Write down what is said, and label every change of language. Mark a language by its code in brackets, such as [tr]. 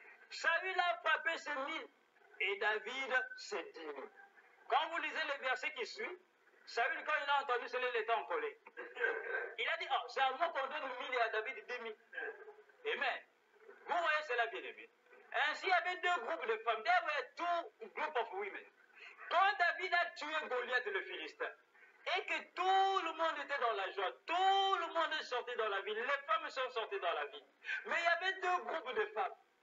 [fr] Saül a frappé ses 1000 et David ses 10 000. Quand vous lisez le verset qui suit, Saül, quand il a entendu cela, il était en colère. Il a dit, oh, c'est à moi qu'on donne 1000 et à David 10 000. Amen. Vous voyez, c'est la Bible. Ainsi, il y avait deux groupes de femmes. [en] There were two groups of women. [fr] Quand David a tué Goliath le Philistin, et que tout le monde était dans la joie, tout le monde est sorti dans la ville, les femmes sont sorties dans la ville. Mais il y avait deux groupes de femmes.